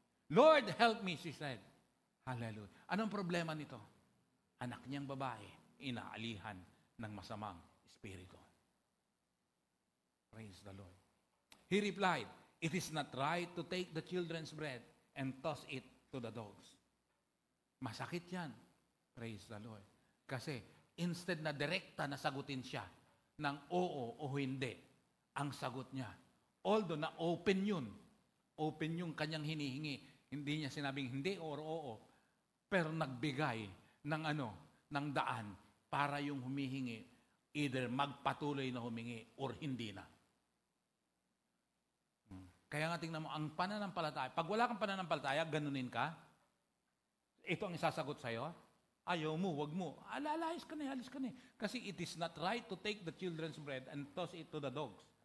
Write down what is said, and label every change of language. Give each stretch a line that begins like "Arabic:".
English: Lord, help me, she said. Hallelujah.
Filipino: Anong problema nito? Anak niyang babae, inaalihan ng masamang espiritu. Praise the Lord.
English: He replied, it is not right to take the children's bread and toss it to the dogs.
Filipino: Masakit yan. Praise the Lord. Kasi instead na direkta na sagutin siya ng oo o hindi, ang sagot niya, although na open yung kanyang hinihingi, hindi niya sinabing hindi or oo, pero nagbigay ng daan para yung humihingi either magpatuloy na humingi or hindi na. Kaya nga tingnan mo, ang pananampalataya, pag wala kang pananampalataya, ganunin ka, ito ang isasagot sa'yo, ayaw mo, wag mo, alis ka na.
English: Kasi it is not right to take the children's bread and toss it to the dogs.